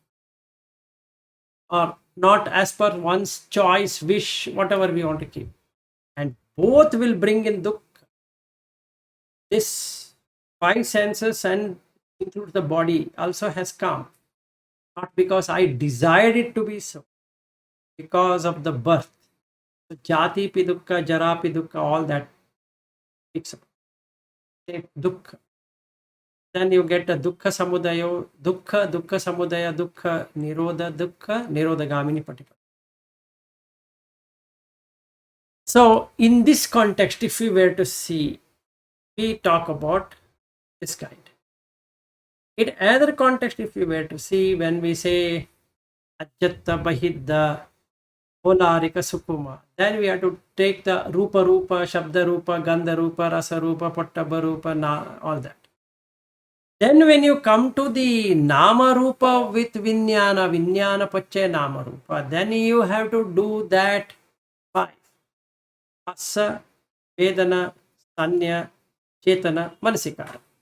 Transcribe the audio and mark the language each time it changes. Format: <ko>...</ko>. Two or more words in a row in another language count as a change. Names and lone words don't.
<en>Or not as per one's choice, wish, whatever we want to keep. And both will bring in</en> <pi>dukkha. This</pi> <en>five senses and includes the body also has come. Not because I desired it to be so. Because of the birth. So</en> <pi>jati pi dukkha, jara pi dukkha,</pi> <en>all that picks up.</en> <pi>Dukkha.</pi> <en>Then you get a</en> <pi>dukkha samudaya, dukkha samudaya, dukkha nirodha paticca.</pi> <en>So in this context, if we were to see, we talk about this kind. In another context, if we were to see, when we say</en> <pi>Ajjatta Bahidda Polarika Sukuma,</pi> <en>then we have to take the</en> <pi>Rupa Rupa, Shabda Rupa, Gandha Rupa, Rasa Rupa, Pattabha Rupa,</pi> <en>all that. Then when you come to the</en> <pi>Nama Rupa</pi> <en>with</en> <pi>Vijnana Pachya Nama Rupa,</pi> <en>then you have to do that five.</en> <pi>Asa, Vedana, Sanya, Chetana, Manasikara.</pi>